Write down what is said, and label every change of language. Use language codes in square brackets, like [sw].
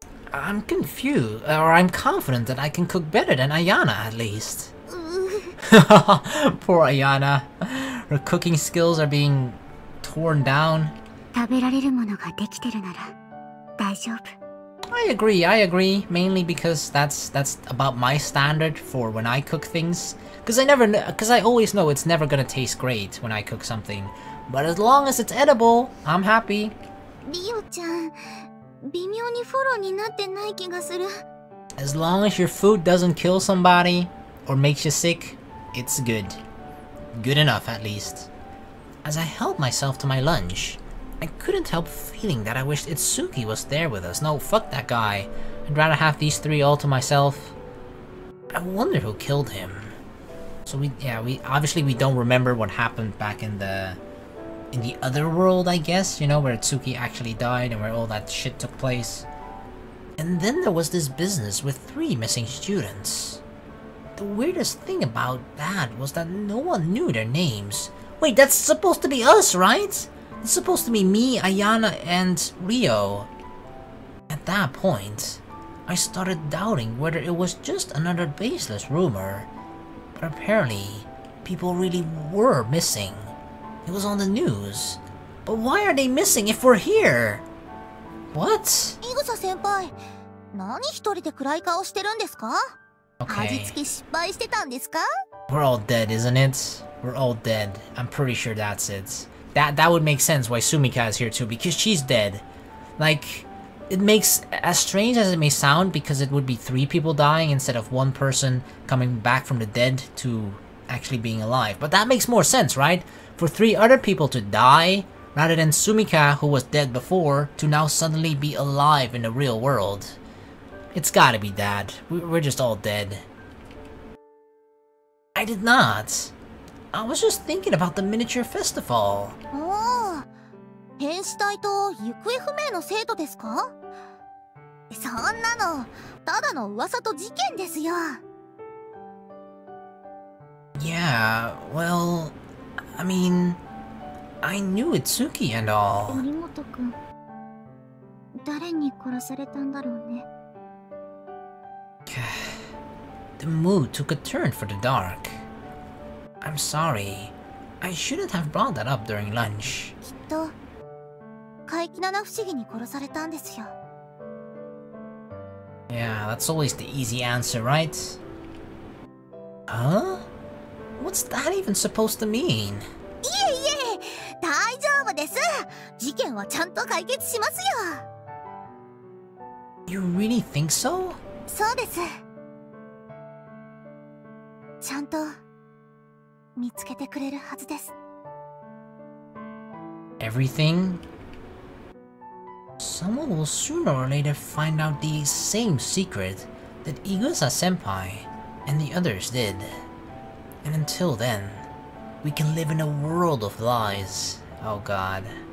[en] I'm confused, or I'm confident that I can cook better than Ayana, at least. Poor Ayana. her cooking skills are being torn down. [ja] 食べられるものができてるなら大丈夫。 [en] I agree, mainly because that's about my standard for when I cook things. Because I always know it's never gonna taste great when I cook something. But as long as it's edible, I'm happy. [ja] リオちゃん、微妙にフォローになってない気がする。 [en] As long as your food doesn't kill somebody or makes you sick, it's good. Good enough, at least. As I helped myself to my lunch, I couldn't help feeling that I wished Itsuki was there with us. No, fuck that guy. I'd rather have these three all to myself. I wonder who killed him. So we obviously we don't remember what happened back in the other world, I guess, you know, where Itsuki actually died and where all that shit took place. And then there was this business with 3 missing students. The weirdest thing about that was that no one knew their names. Wait, that's supposed to be us, right? It's supposed to be me, Ayana, and Rio. At that point, I started doubting whether it was just another baseless rumor. But apparently, people really were missing. It was on the news. But why are they missing if we're here? What? [ja] イグサ先輩、何一人で暗い顔してるんですか？ [en] Okay. [ja] 味付け失敗してたんですか？ [en] We're all dead, isn't it? We're all dead. I'm pretty sure that's it. That would make sense why Sumika is here too, because she's dead. Like, it makes, as strange as it may sound, because it would be 3 people dying instead of 1 person coming back from the dead to actually being alive. But that makes more sense, right? For 3 other people to die, rather than Sumika, who was dead before, to now suddenly be alive in the real world. It's gotta be that. We're just all dead. I did not. I was just thinking about the miniature festival. [ja] おお、変死体と行方不明の生徒ですか？そんなのただの噂と事件ですよ。 [en] Yeah, well, I mean, I knew Itsuki and all. [ja] 森本くん、誰に殺されたんだろうね。 [en] The mood took a turn for the dark. I'm sorry. I shouldn't have brought that up during lunch. [ja] きっと怪奇七不思議に殺されたんですよ。 [en] Yeah, that's always the easy answer, right? Huh? What's that even supposed to mean? [ja] いえいえ、大丈夫です。事件はちゃんと解決しますよ。 [en] You really think so? [ja] そうです。ちゃんと見つけてくれるはずです。 [en] Everything? Someone will sooner or later find out the same secret that Igusa-senpai and the others did. And until then, we can live in a world of lies. Oh god.